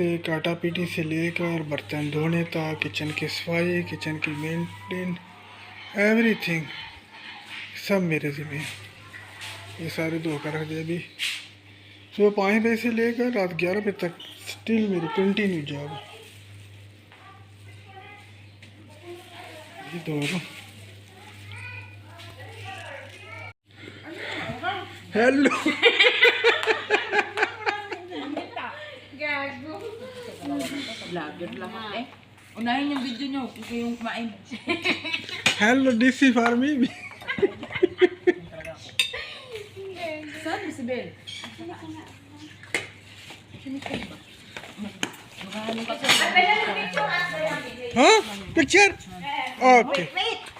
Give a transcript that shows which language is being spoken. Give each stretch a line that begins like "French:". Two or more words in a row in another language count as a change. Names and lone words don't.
Hindi: काटा पीटी से लेकर बर्तन धोने तक किचन की सफाई किचन की मेंटेन एवरीथिंग सब मेरे ज़िम्मे है ये सारे धो कर रख दिए अभी सुबह 5 बजे से लेकर रात 11 बजे तक स्टिल मेरी
English: continue job
Hindi: ये धो रहा हूँ हेलो
Filipino: Vlogger lang eh. Unahin yung video nyo, kung kayong kumain.
English: hello DC for me
Filipino: Saan si Bel?
English: हाँ picture ok yes